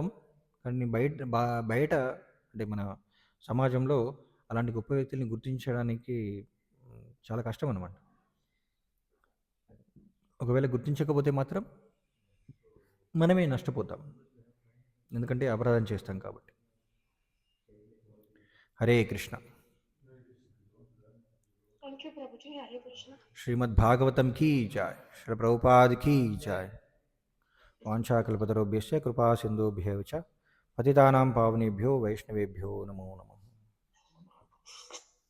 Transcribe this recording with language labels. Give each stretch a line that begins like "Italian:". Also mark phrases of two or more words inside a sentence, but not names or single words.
Telugu: కానీ బయట అంటే మన సమాజంలో అలాంటి గొప్ప వ్యక్తుల్ని గుర్తించడానికి చాలా కష్టం అన్నమాట. ఒకవేళ గుర్తించకపోతే మాత్రం మనమే నష్టపోతాం. ఎందుకంటే అపరాధం చేస్తాం కాబట్టి.
Sanskrit: హరే కృష్ణ.
English: Thank you, Prabhuji.
Sanskrit: हरे कृष्ण.
Hindi: श्रीमद् भागवतम् की जय। श्री प्रभुपाद की जय.
Sanskrit: వాంఛాకల్పతరుభ్యశ్చ కృపా సింధుభ్యో చ పతితానాం పావనేభ్యో వైష్ణవేభ్యో నమో నమః.